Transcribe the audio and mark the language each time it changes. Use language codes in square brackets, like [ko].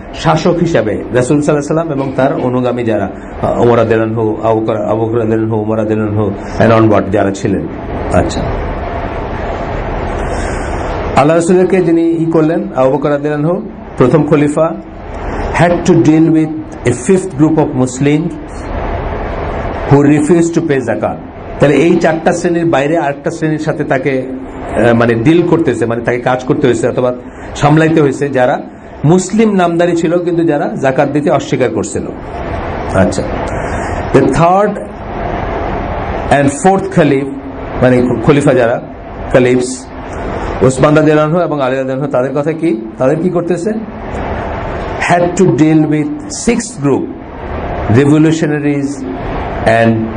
[bn] শাসক হিসাবে রাসূল সাল্লাল্লাহু আলাইহি ওয়াসাল্লাম এবং তার অনুগামী যারা, ওমর রাদিয়াল্লাহু আনহু, আবু বকর রাদিয়াল্লাহু আনহু, ওমর রাদিয়াল্লাহু আনহু এন্ড অনওয়ার্ড যারা ছিলেন। আচ্ছা, আল্লাহ রাসূলকে যিনি করলেন, আবু বকর রাদিয়াল্লাহু আনহু প্রথম খলিফা, [en] had to deal with a 5th group of Muslims who refused to pay zakat। [bn] তাহলে এই 4টা শ্রেণীর বাইরে আরেকটা শ্রেণীর সাথে তাকে মানে ডিল করতেছে, মানে তাকে কাজ করতে হয়েছে অথবা সামলাইতে হয়েছে যারা মুসলিম নামদারি ছিল কিন্তু যারা জাকাত দিতে অস্বীকার করছিল। আচ্ছা, [en] the 3rd and 4th [bn] খলিফ, মানে খলিফা যারা খলিফস, ওসমান রাদিয়াল্লাহু আনহু এবং আলী রাদিয়াল্লাহু আনহু, তাদের কথা কি? তাদের কি করতেছে? [en] had to deal with 6th group revolutionaries and